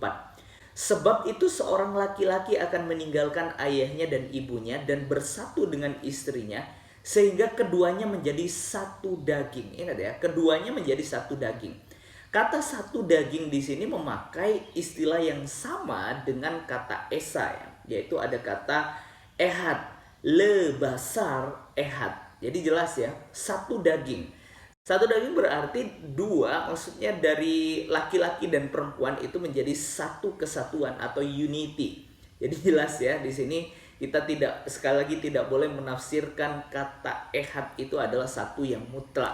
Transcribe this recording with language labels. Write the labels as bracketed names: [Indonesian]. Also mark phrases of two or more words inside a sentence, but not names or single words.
[Indonesian] Sebab itu seorang laki-laki akan meninggalkan ayahnya dan ibunya dan bersatu dengan istrinya, sehingga keduanya menjadi satu daging. Ingat ya, keduanya menjadi satu daging. Kata satu daging di sini memakai istilah yang sama dengan kata esa, ya, yaitu ada kata ehad, [Hebrew] לבשר אחד. [Indonesian] Jadi jelas ya, satu daging. Satu daging berarti dua, maksudnya dari laki-laki dan perempuan itu menjadi satu kesatuan atau unity. Jadi jelas ya, di sini kita tidak, sekali lagi tidak boleh menafsirkan kata ehad itu adalah satu yang mutlak.